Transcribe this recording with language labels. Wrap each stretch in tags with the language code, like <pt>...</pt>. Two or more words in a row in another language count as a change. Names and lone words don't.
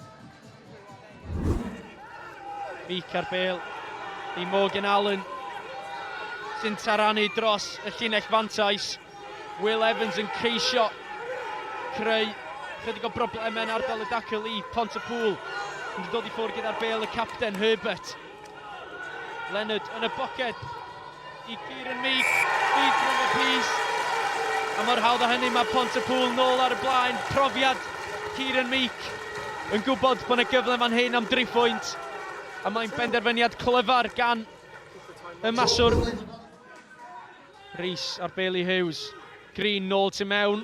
<cy>Meek ar bêl i Morgan Allen sy'n taranu dros y llinell fantais. Will Evans yn ceisio creu chydig o broblemau yn ardal y dacl i Pontypool. Yn dod i ffwrdd gyda'r bêl y capten Herbert. Leonard yn y boced i Kieran Meek.</cy> <en>Feed from the piece.</en> <cy>A mor hawdd o hynny mae Pontypool nôl ar y blaen. Profiad Kieran Meek yn gwybod bod yna gyfle fan hyn am 3 phwynt. A mae'n benderfyniad clyfar gan y maswr. Rhys ar bêl i Hughes. Green nôl tu mewn.</cy>